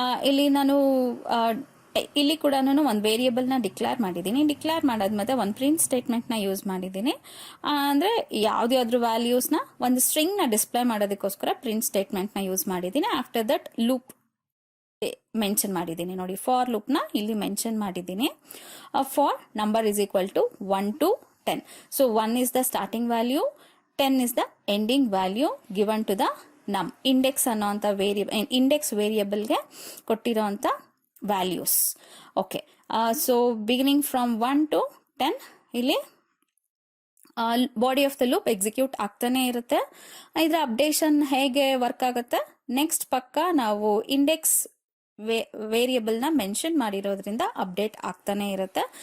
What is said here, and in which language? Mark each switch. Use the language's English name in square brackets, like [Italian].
[Kannada] ಇಲ್ಲಿ ನಾನು ಇಲ್ಲಿ ಕೂಡ ನಾನು ಒಂದು ವೇರಿಯೇಬಲ್ನ ಡಿಕ್ಲೇರ್ ಮಾಡಿದ್ದೀನಿ. ಡಿಕ್ಲೇರ್ ಮಾಡಾದ್ಮೇಲೆ ಒಂದು ಪ್ರಿಂಟ್ ಸ್ಟೇಟ್ಮೆಂಟ್ನ ಯೂಸ್ ಮಾಡಿದ್ದೀನಿ. ಅಂದರೆ ಯಾವುದಾದ್ರೂ ವ್ಯಾಲ್ಯೂಸ್ನ ಒಂದು ಸ್ಟ್ರಿಂಗ್ನ ಡಿಸ್ಪ್ಲೇ ಮಾಡೋದಕ್ಕೋಸ್ಕರ ಪ್ರಿಂಟ್ ಸ್ಟೇಟ್ಮೆಂಟ್ನ ಯೂಸ್ ಮಾಡಿದ್ದೀನಿ. ಆಫ್ಟರ್ ದಟ್ ಲೂಪ್ ಮೆನ್ಷನ್ ಮಾಡಿದ್ದೀನಿ ನೋಡಿ, ಫಾರ್ ಲೂಪ್ನ ಇಲ್ಲಿ ಮೆನ್ಷನ್ ಮಾಡಿದ್ದೀನಿ. [English] For number is equal to 1 to 10. So 1 is the starting value, 10 is the ending value given to the num. [Kannada] Index ಅನ್ನೋಂಥ index ವೇರಿಯೇಬಲ್ಗೆ ಕೊಟ್ಟಿರೋಂಥ values. [English] okay, so beginning from 1 to 10 [Kannada] ಇಲ್ಲಿ [English] body of the loop execute [Kannada] ಆಗ್ತಾನೆ ಇರುತ್ತೆ. ಇದರ updation ಹೇಗೆ work ಆಗುತ್ತೆ, next ಪಕ್ಕ ನಾವು index ವೇರಿಯೇಬಲ್ನ ಮೆನ್ಷನ್ ಮಾಡಿರೋದ್ರಿಂದ ಅಪ್ಡೇಟ್ ಆಗ್ತಾನೆ ಇರುತ್ತೆ.